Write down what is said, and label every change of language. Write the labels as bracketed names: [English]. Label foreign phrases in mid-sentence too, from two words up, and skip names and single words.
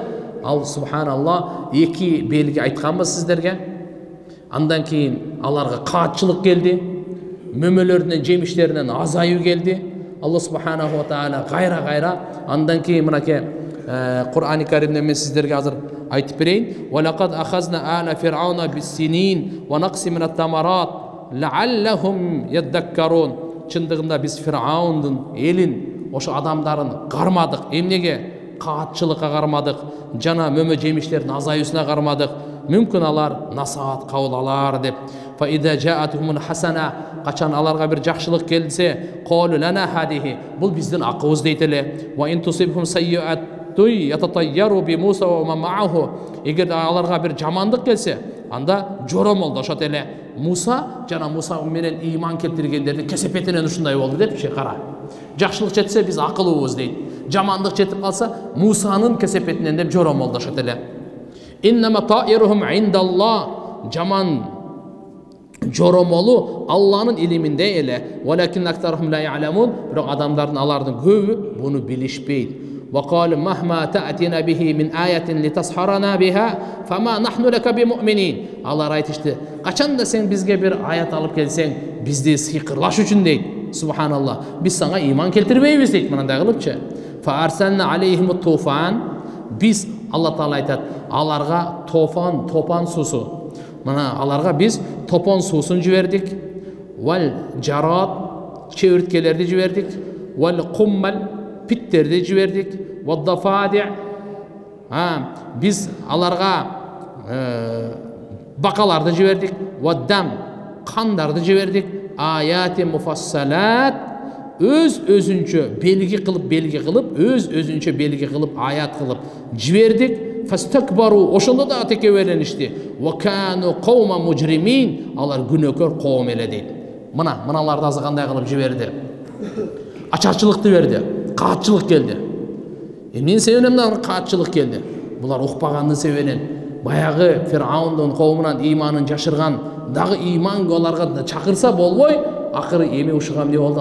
[Kyrgyz] Ал субханаллах эки белги айтканбыз сиздерге. Андан кийин аларга каатчылык келди. Мөмөлөрүнөн, жемиштеринен азаюу келди. [Arabic] الله سبحانه وتعالى [Kyrgyz] кайра андан кийин мынакей Кур'ан-ы Каримде мен сиздерге азыр айтып берейин. [Arabic] ولقد أخذنا آل فرعون بالسنين ونقص من الثمرات لعلهم يذكرون. [Kyrgyz] Чындыгында биз Фираундун элин, ошо адамдарын кармадык. Эмнеге? Каатчылыкка кармадык, жана мөмө жемиштердин азаюусуна кармадык. Мүмкүн алар насаат кабыл алар деп. [Arabic] فإذا جاءتهم الحسنة, [Kyrgyz] качан аларга бир жакшылык келсе, [Arabic] قالوا لنا هذه, [Kyrgyz] бул биздин акыбыз дейт эле. [Arabic] وإن تصبهم سيئة يطيروا بموسى ومن معه. [Kyrgyz] Эгер аларга бир жамандык келсе, анда жоромолдошот эле. Муса жана Муса менен ыйман келтиргендердин кесепетинен ушундай болду депчи, кара. Жакшылык жетсе биз акылыбыз дейт. Жамандык жетип калса Мусанын кесепетинен деп жоромолдошот эле. [Arabic] إنما طائرهم عند الله. [Kyrgyz] Жаман жоромолу Алланын илиминде эле. [Arabic] ولكن أكثرهم لا يعلمون. [Kyrgyz] Бирок адамдардын алардын көбү буну билишпейт. [Arabic] وقال مهما تأتينا به من آية لتسحرنا بها فما نحن لك بمؤمنين. [Kyrgyz] Алар айтышты, качан да сен бизге бир аят алып келсең, бизди сыйкырлаш үчүн дейт. Субханаллах. Биз сага ыйман келтирбейбиз дейт, мындай кылыпчы. [Arabic] فأرسلنا عليهم الطوفان. [Kyrgyz] Биз, Алла Таала айтат, аларга топан суусу. Мына аларга биз топон суусун жибердик. [Arabic] والجراد, [Kyrgyz] чебирткелерди жибердик. [Arabic] والقمل, [Kyrgyz] питтерди жибердик. [Arabic] والضفادع. [Kyrgyz] Биз аларга бакаларды жибердик. [Arabic] والدم, [Kyrgyz] кандарды жибердик. [Arabic] آيات مفصلات. [Kyrgyz] Өз-өзүнчө белги кылып, өз-өзүнчө белги кылып, аят кылып жибердик. Фастакбару, ошондо да текеберленишти. [Arabic] وكانوا قوما مجرمين, [Kyrgyz] алар күнөөкөр коом эле дейт. Мыналарды азы кандай кылып жиберди? Ачарчылыкты берди, каатчылык келди. Эмнени себебинен каатчылык келди? Булар укпаганды себебинен баягы Фираундун коомунан ыйманын жашырган дагы ыйман аларга чакырса болбой, акыры эми ушуга эмне болду?